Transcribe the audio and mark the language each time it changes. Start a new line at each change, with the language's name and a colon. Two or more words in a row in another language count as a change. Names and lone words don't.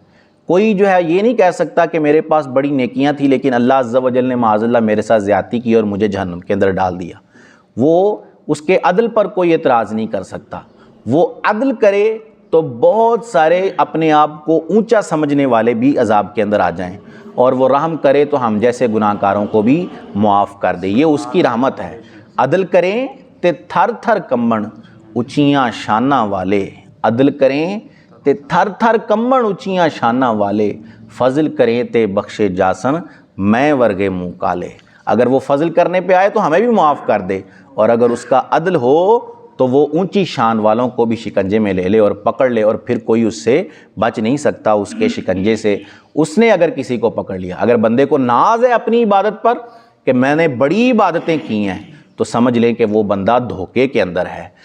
Urdu: کوئی جو ہے یہ نہیں کہہ سکتا کہ میرے پاس بڑی نیکیاں تھیں لیکن اللہ عز و جل نے معاذ اللہ میرے ساتھ زیادتی کی اور مجھے جہنم کے اندر ڈال دیا، وہ اس کے عدل پر کوئی اعتراض نہیں کر سکتا۔ وہ عدل کرے تو بہت سارے اپنے آپ کو اونچا سمجھنے والے بھی عذاب کے اندر آ جائیں، اور وہ رحم کرے تو ہم جیسے گناہ کاروں کو بھی معاف کر دے، یہ اس کی رحمت ہے۔
Punjabi: عدل کریں تے تھر تھر کمبن اچیاں شاناں والے، عدل کریں تے تھر تھر کمبن اچیاں شاناں والے، فضل کریں تے بخشے جاسن میں ورگے منہ کالے۔
Urdu: اگر وہ فضل کرنے پہ آئے تو ہمیں بھی معاف کر دے، اور اگر اس کا عدل ہو تو وہ اونچی شان والوں کو بھی شکنجے میں لے لے اور پکڑ لے، اور پھر کوئی اس سے بچ نہیں سکتا اس کے شکنجے سے۔ اس نے اگر کسی کو پکڑ لیا، اگر بندے کو ناز ہے اپنی عبادت پر کہ میں نے بڑی عبادتیں کی ہیں، تو سمجھ لیں کہ وہ بندہ دھوکے کے اندر ہے۔